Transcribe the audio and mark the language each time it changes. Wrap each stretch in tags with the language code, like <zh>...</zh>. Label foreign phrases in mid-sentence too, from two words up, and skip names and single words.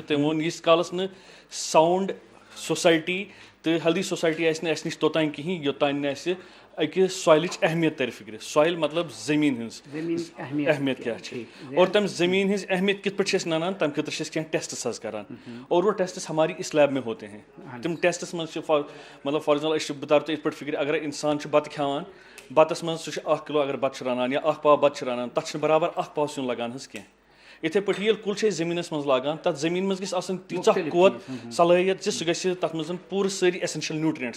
<ks>تٔمۍ ووٚن ییٖتِس کالس نہٕ</ks> <en>sound society</en> <ks>تہٕ</ks> <en>healthy society</en> <ks>آسہِ نہٕ اَسہِ نِش توٚتانۍ کِہیٖنۍ یوٚتانۍ نہٕ اَسہِ اکہِ سویلٕچ اہمیت ترِ فِکرِ. سویل مطلب زٔمیٖن ہٕنٛز اہمیت کیٛاہ چھِ اور تَمہِ زٔمیٖن ہٕنٛز اہمیت کِتھ پٲٹھۍ چھِ أسۍ نَنان تَمہِ خٲطرٕ چھِ أسۍ کینٛہہ ٹیسٹٕس حظ کران.</ks> <ur>اور وہ ٹیسٹٕس ہماری اس لیب میں ہوتے ہیں.</ur> <ks>تِم ٹیسٹس منٛز چھِ مطلب</ks> <en>for example</en> <ks>أسۍ چھِ بہٕ تارٕ تۄہہِ یِتھ پٲٹھۍ فِکرِ اگر اِنسان چھُ بتہٕ کھٮ۪وان بتس منٛز سُہ چھُ 1 کِلوٗ اگر بتہٕ چھُ رنان یا 1 پاو بتہٕ چھُ رنان تتھ چھُنہٕ برابر 1 پاو سیُن لگان حظ کینٛہہ. یِتھٕے پٲٹھۍ ییٚلہِ کُل چھِ أسۍ زٔمیٖنس منٛز لاگان تتھ زٔمیٖن منٛز گژھِ آسٕنۍ تیٖژاہ قوت صلٲحیت زِ سُہ گژھِ تتھ منٛز پوٗرٕ سٲری</ks> <en>essential nutrients.</en>